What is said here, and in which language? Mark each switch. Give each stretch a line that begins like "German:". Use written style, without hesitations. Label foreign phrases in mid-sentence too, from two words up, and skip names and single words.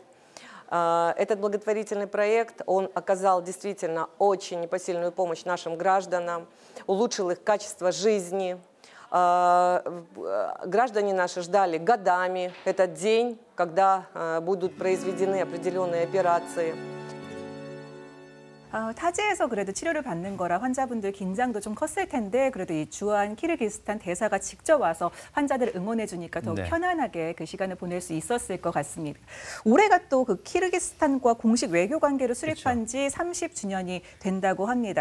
Russian: Этот благотворительный проект, он оказал действительно очень непосильную помощь нашим гражданам, улучшил их качество жизни. Граждане наши ждали годами этот день, когда будут произведены определенные операции.
Korean: 타지에서 그래도 치료를 받는 거라 환자분들 긴장도 좀 컸을 텐데 그래도 이 주한 키르기스탄 대사가 직접 와서 환자들을 응원해 주니까 더욱 편안하게 그 시간을 보낼 수 있었을 것 같습니다. 올해가 또 그 키르기스탄과 공식 외교 관계로 수립한 지 30주년이 된다고 합니다.